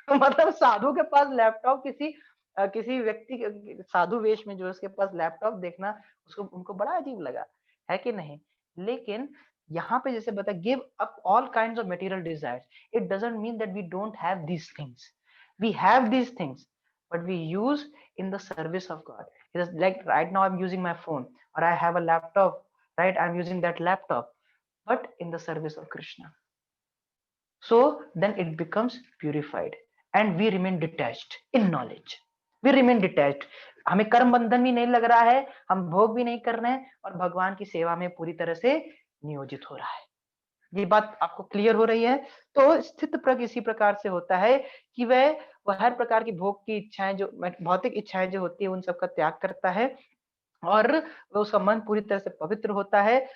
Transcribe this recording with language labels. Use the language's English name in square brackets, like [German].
[Hindi] मतलब साधु के पास लैपटॉप, किसी व्यक्ति साधु वेश में जो उसके पास लैपटॉप देखना, उसको उनको बड़ा अजीब लगा, है कि नहीं। लेकिन यहाँ पे जैसे बता, [English] Give up all kinds of material desires, it doesn't mean that we don't have these things, we have these things but we use in the service of God. It is like right now I'm using my phone or I have a laptop, right? I'm using that laptop but in the service of Krishna. So then it becomes purified and we remain detached in knowledge. We remain detached. [Hindi] हमें कर्म बंधन भी नहीं लग रहा है, हम भोग भी नहीं कर रहे हैं और भगवान की सेवा में पूरी तरह से नियोजित हो रहा है। ये बात आपको क्लियर हो रही है। तो स्थित प्रज्ञ इसी प्रकार से होता है कि वह हर प्रकार की भोग की इच्छाएं, जो भौतिक इच्छाएं जो होती है उन सबका त्याग करता है और वह उसका मन पूरी तरह से पवित्र होता है।